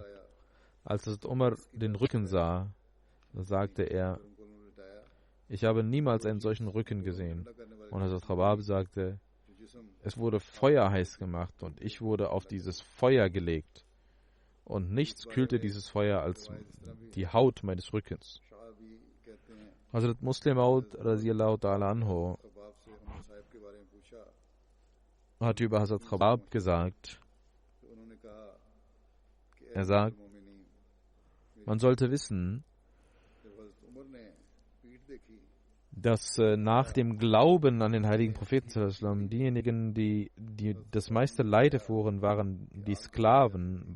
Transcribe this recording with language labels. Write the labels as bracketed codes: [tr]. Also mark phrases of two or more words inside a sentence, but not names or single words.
[de] Als Hazrat Umar den Rücken sah, sagte er, ich habe niemals einen solchen Rücken gesehen. Und Hazrat Rabab sagte, es wurde feuerheiß gemacht und ich wurde auf dieses Feuer gelegt. Und nichts kühlte dieses Feuer als die Haut meines Rückens. Hazrat Muslim Maud [ar] رضي الله تعالى عنه [de] hat über Hazrat Rabab gesagt, er sagt, man sollte wissen, dass nach dem Glauben an den heiligen Propheten diejenigen, die das meiste Leid erfuhren, waren die Sklaven.